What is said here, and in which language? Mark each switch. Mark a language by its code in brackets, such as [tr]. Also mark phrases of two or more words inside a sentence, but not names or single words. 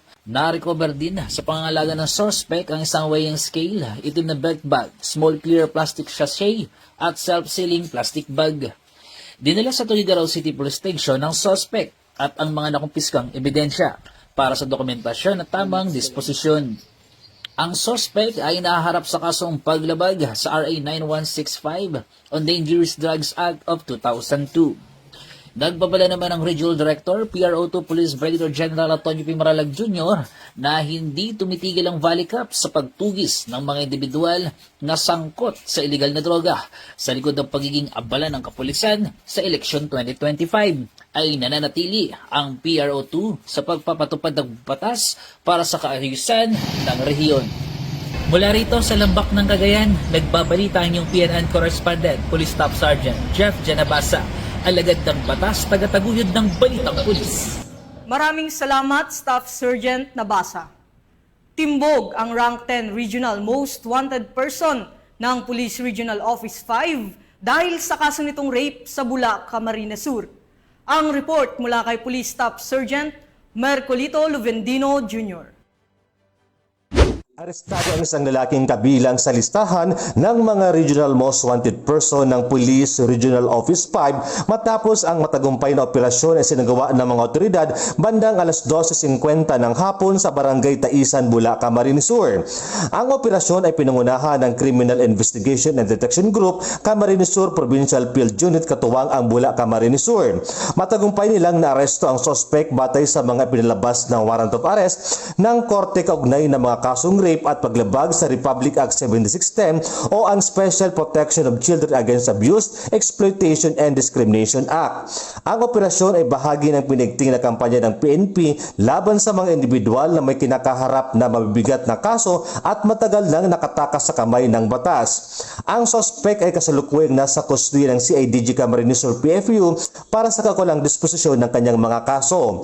[tl] Na-recover din sa pangangalaga ng suspect ang isang [en] weighing scale, [tl] itim na [en] belt bag, small clear plastic sachet [tl] at [en] self-sealing plastic bag. [tl] Dinala sa Tugigaraw City Police Station ng suspect at ang mga nakumpiskang ebidensya para sa dokumentasyon at tamang disposisyon. Ang suspect ay naharap sa kasong paglabag sa RA 9165 on Dangerous Drugs Act of 2002. Nagbabala naman ang Regional Director, PRO2 Police Brigadier General Antonio P. Maralag Jr. na hindi tumitigil ang Valicap sa pagtugis ng mga individual na sangkot sa iligal na droga sa likod ng pagiging abala ng kapulisan sa eleksyon 2025 ay nananatili ang PRO2 sa pagpapatupad ng batas para sa kaayusan ng rehiyon. Mula rito sa Lambak ng Cagayan, nagbabalita ang inyong PNN Correspondent, Police Staff Sergeant Jeff Janabasa, alagad ng batas, tagataguyod ng Balitang Pulis. Maraming salamat, Staff Sergeant Nabasa. Timbog ang Rank 10 Regional Most Wanted Person ng Police Regional Office 5 dahil sa kaso nitong rape sa Bulac, Camarines Sur. Ang report mula kay Police Staff Sergeant Mercolito Luvendino Jr. Arestado ang isang lalaking kabilang sa listahan ng mga Regional Most Wanted Person ng Police Regional Office 5 matapos ang matagumpay na operasyon ay sinagawa ng mga otoridad bandang alas 12:50 ng hapon sa Barangay Taisan, Bulac, Camarines Sur. Ang operasyon ay pinangunahan ng Criminal Investigation and Detection Group, Camarines Sur Provincial Field Unit katuwang ang Bulac, Camarines Sur. Matagumpay nilang naaresto ang suspect batay sa mga pinalabas ng [en] warrant of arrest [tl] ng korte kaugnay ng mga kasong rape at paglabag sa Republic Act 7610 o ang Special Protection of Children Against Abuse, Exploitation and Discrimination Act. Ang operasyon ay bahagi ng pinigting na kampanya ng PNP laban sa mga individual na may kinakaharap na mabibigat na kaso at matagal nang nakatakas sa kamay ng batas. Ang suspect ay kasalukuyang nasa kustodiya ng CIDG Camarines Sur PFU para sa kakulang disposisyon ng kanyang mga kaso.